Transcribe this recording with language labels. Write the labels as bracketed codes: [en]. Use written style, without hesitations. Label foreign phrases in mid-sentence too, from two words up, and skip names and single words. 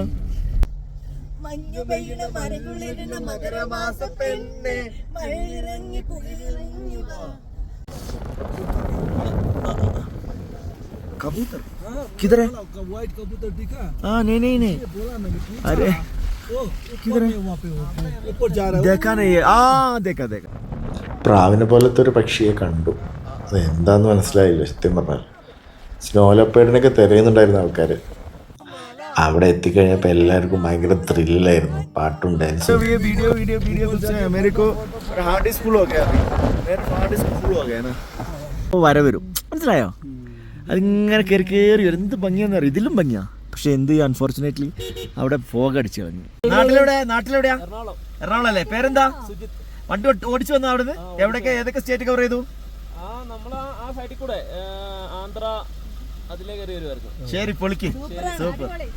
[ml] മഞ്ഞു പെയ്യണ മരകുളിരണ മകരമാസ പെണ്ണെ മഴയിറങ്ങി പുഴയിറങ്ങി വാ. [hi] कबूतर किधर है? व्हाइट कबूतर दिखा? हाँ नहीं अरे किधर है? ऊपर जा रहा है. देखा नहीं है. हाँ देखा. [ml] പ്രാവിനെ പോലത്തെ ഒരു പക്ഷിയെ കണ്ടു. അത് എന്താന്ന് മനസ്സിലായില്ല സത്യം പറഞ്ഞാൽ. സ്നോ ലെപ്പേർഡിനൊക്കെ തിരയുന്നുണ്ടായിരുന്ന ആൾക്കാർ. അവിടെ എത്തിക്കഴിഞ്ഞപ്പോൾ എല്ലാവർക്കും ഭയങ്കര ത്രില്ലായിരുന്നു. പാട്ടും ഡാൻസും. [hi] वीडियो कुछ मेरे को [en] hard disk full [hi] हो गया. मेरा [en] hard disk full [hi] हो गया ना. [ml] വരും മനസ്സിലായോ? അതിങ്ങനെ കയറി വരും. എന്ത് ഭംഗിയാന്ന് അറിയാം. ഇതിലും ഭംഗിയാ. പക്ഷെ എന്ത് അൺഫോർച്ചുനേറ്റ്ലി അവിടെ ഫോഗ് അടിച്ചു കളഞ്ഞു. നാട്ടിലെവിടെയാ? എറണാകുളം അല്ലേ? പേരെന്താ? വണ്ടി ഓടിച്ചു വന്നു അവിടുന്ന്. എവിടെയൊക്കെ ഏതൊക്കെ സ്റ്റേറ്റ് കവർ ചെയ്തു? ശരി, പൊളിക്ക്. സൂപ്പർ.